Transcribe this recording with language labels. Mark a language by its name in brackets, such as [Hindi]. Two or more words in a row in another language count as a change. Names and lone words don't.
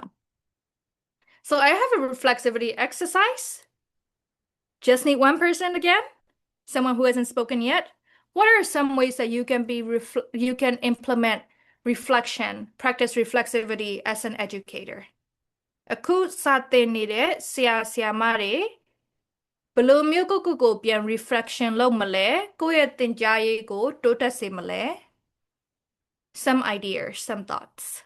[English] So I have a reflexivity exercise. Just need one person again, someone who hasn't spoken yet. What are some ways that you can implement reflection, practice reflexivity as an educator? [Burmese] အခုစာသင်နေတဲ့ဆရာဆရာမတွေဘယ်လိုမျိုးကိုပြန် reflection လုပ်မလဲကိုယ့်ရဲ့သင်ကြားရေးကိုတိုးတက်စေမလဲ [English] some ideas some thoughts